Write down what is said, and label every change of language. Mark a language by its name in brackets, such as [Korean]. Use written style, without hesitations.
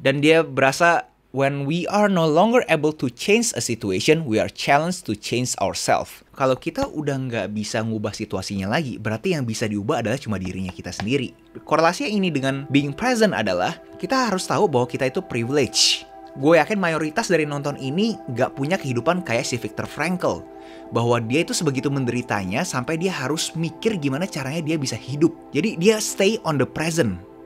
[Indonesian] Dan dia berasa, [English] when we are no longer able to change a situation, we are challenged to change ourselves. [Indonesian] Kalau kita udah nggak bisa ngubah situasinya lagi, berarti yang bisa diubah adalah cuma dirinya kita sendiri. Korelasinya ini dengan being present adalah, kita harus tahu bahwa kita itu privilege. Gue yakin mayoritas dari nonton ini nggak punya kehidupan kayak si Viktor Frankl. Bahwa dia itu sebegitu menderitanya, sampai dia harus mikir gimana caranya dia bisa hidup. Jadi dia [English] stay on the present.